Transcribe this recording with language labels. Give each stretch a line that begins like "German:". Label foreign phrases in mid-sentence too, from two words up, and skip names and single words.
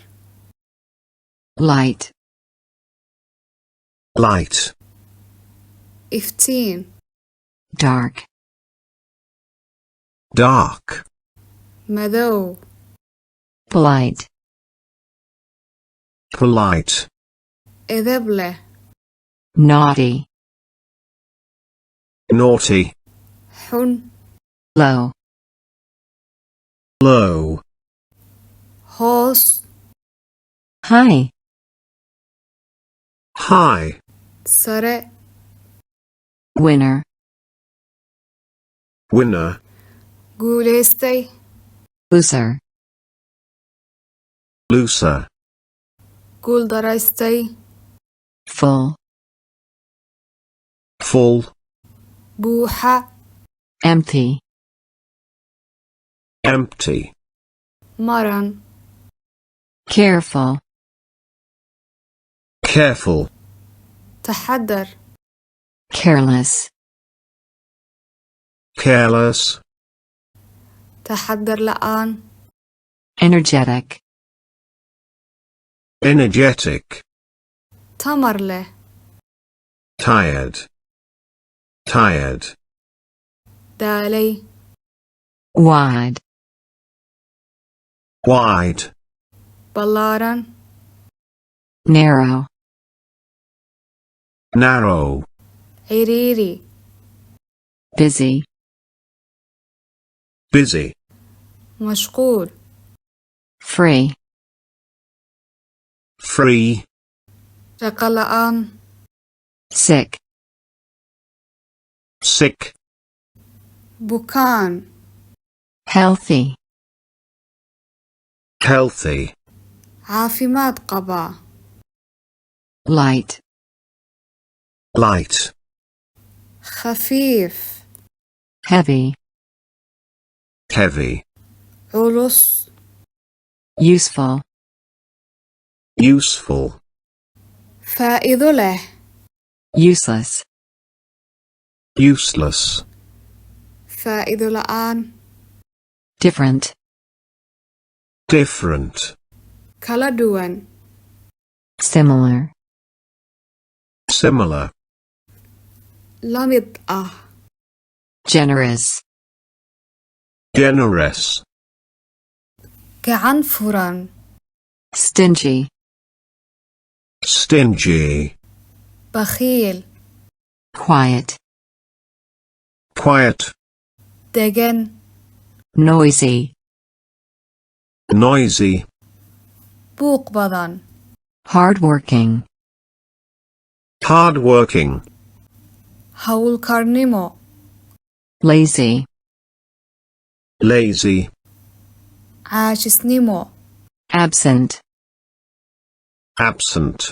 English: light, light,
Somali: iftiin,
English: dark, dark,
Somali: madow,
English: polite, polite,
Somali: edeb leh,
English: naughty, naughty,
Somali: xun,
English: low, low,
Somali: hoos,
English: high, high,
Somali: sare,
English: winner, winner,
Somali: guulaystay,
English: loser, looser,
Somali: guuldaraystay,
English: full, full,
Somali: buuxa,
English: empty, empty,
Somali: maran,
English: careful, careful,
Somali: taxadar,
English: careless, careless,
Somali: taxadar la'aan,
English: energetic, energetic,
Somali: tamar leh,
English: tired, tired,
Somali: daalay,
English: wide, wide,
Somali: ballaaran,
English: narrow, narrow,
Somali: ciriiri,
English: busy, busy,
Somali: mashquul,
English: free, free,
Somali: shaqo la'aan,
English: sick, sick,
Somali: bukaan,
English: healthy, healthy,
Somali: caafimaad qaba,
English: light, light,
Somali: khafiif,
English: heavy, heavy,
Somali: culus,
English: useful, useful,
Somali: faa'iido leh,
English: useless, useless,
Somali: faa'iido la'aan,
English: different, different,
Somali: kala duwan,
English: similar, similar,
Somali: la mid ah,
English: generous, generous,
Somali: gacan furan,
English: stingy, stingy,
Somali: bakhiil,
English: quiet, quiet,
Somali: degan,
English: noisy, noisy,
Somali: buuq badan,
English: hardworking, hardworking,
Somali: hawlkarnimo,
English: lazy, lazy,
Somali: caajisnimo,
English: absent, absent,